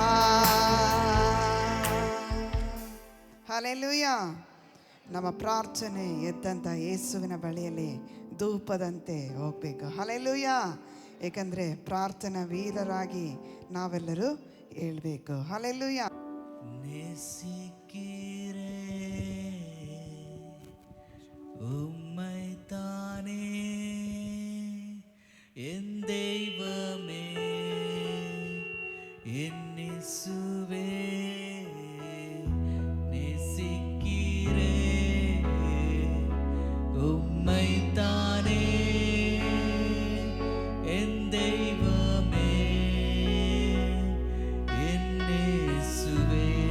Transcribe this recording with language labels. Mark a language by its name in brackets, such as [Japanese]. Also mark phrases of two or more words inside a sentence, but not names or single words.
[Kannada] ಹಲ್ಲೆಲೂಯ. ನಮ್ಮ ಪ್ರಾರ್ಥನೆ ಎದ್ದಂಥ ಯೇಸುವಿನ ಬಳಿಯಲ್ಲಿ ಧೂಪದಂತೆ ಹೋಗ್ಬೇಕು. ಹಲ್ಲೆಲೂಯ. ಏಕೆಂದರೆ ಪ್ರಾರ್ಥನಾ ವೀರರಾಗಿ ನಾವೆಲ್ಲರೂ ಹೇಳ್ಬೇಕು. ಹಲ್ಲೆಲೂಯ. [Tamil] நேசிக்கிறே உம்மைத்தானே என் தெய்வமே என் இயேசுவே. நேசிக்கிறே உம்மைத்தானே என் தெய்வமே என் இயேசுவே.